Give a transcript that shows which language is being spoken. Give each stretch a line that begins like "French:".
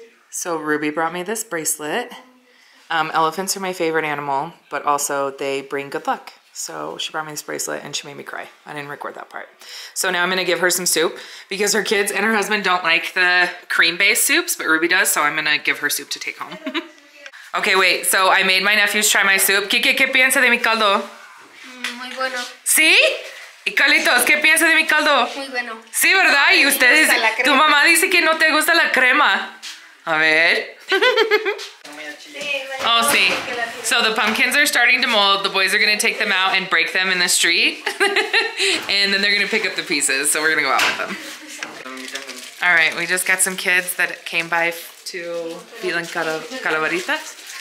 English: So Ruby brought me this bracelet. Elephants are my favorite animal, but also they bring good luck. So she brought me this bracelet and she made me cry. I didn't record that part. So now I'm gonna give her some soup because her kids and her husband don't like the cream-based soups, but Ruby does, so I'm gonna give her soup to take home. Okay, wait, so I made my nephews try my soup.
Spanish: Kike, ¿qué piensa de mi caldo? Muy bueno. ¿Sí? Y Carlitos, ¿qué piensa de mi caldo? Muy bueno. Sí, ¿verdad? Y ustedes, tu mamá dice que no te gusta la crema. A ver.
English: Oh, see. So the pumpkins are starting to mold. The boys are gonna take them out and break them in the street. And then they're gonna pick up the pieces. So we're gonna go out with them. All right, we just got some kids that came by to Fidel and Calaveritas.